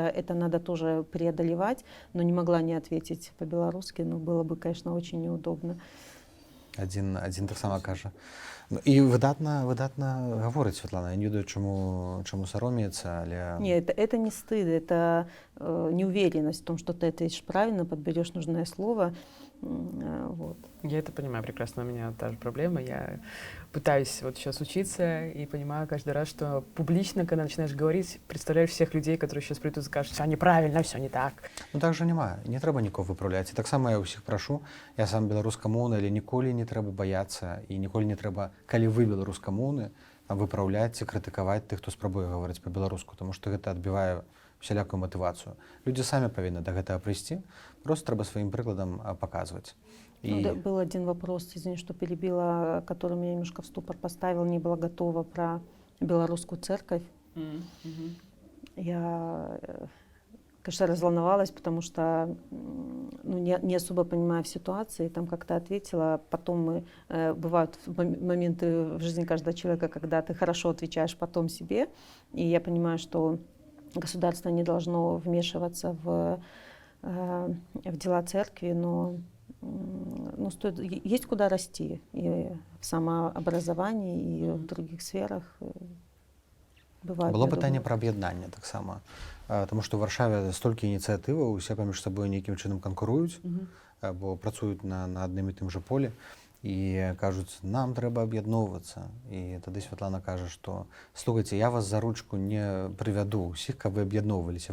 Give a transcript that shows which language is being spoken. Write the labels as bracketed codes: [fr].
[ru] Это надо тоже преодолевать, но не могла не ответить по-белорусски, но было бы, конечно, очень неудобно. [be] Один таксама кажа. І выдатна гаворыць Светлана. Я не ведаю, чаму саромеецца, але... [ru] Нет, это не стыд, это неуверенность в том, что ты ответишь правильно, подберешь нужное слово. Вот. Я это понимаю прекрасно, у меня та же проблема. Я пытаюсь вот сейчас учиться и понимаю каждый раз, что публично, когда начинаешь говорить, представляешь всех людей, которые сейчас придут и скажут, все неправильно, все не так. [be] Ну так жа няма, не трэба нікого выпраўляць. І таксама я ўсіх прашу, я сам беларускамоўны, але ніколі не трэба баяцца і ніколі не трэба, калі вы беларускамоўны, выпраўляць ці крытыкаваць тых, хто спрабуе гаварыць па-беларуску, таму што гэта адбівае всялякую матывацыю. Людзі самі павінны да гэтага прыйсці, просто трэба сваім прыкладам паказваць. [ru] Ну, да, был один вопрос, извини, что перебила, который меня немножко в ступор поставил, не была готова, про белорусскую церковь. Я, конечно, разволновалась, потому что ну, не особо понимаю в ситуации, там как-то ответила. Потом бывают моменты в жизни каждого человека, когда ты хорошо отвечаешь потом себе, и я понимаю, что государство не должно вмешиваться в дела церкви, но ну, есть куда расти и в самообразовании, и в других сферах. Бывает, [be] было пытанне пра аб'яднанне таксама, таму што ў Варшаве столькі ініцыятываў, усе паміж сабой нейкім чынам канкуруюць, бо працуюць на адным і тым жа полі і кажуць, нам трэба аб'ядноўвацца. І тады Святлана кажа, што слухайце, я вас за ручку не прывяду ўсіх, каб вы аб'ядноўваліся.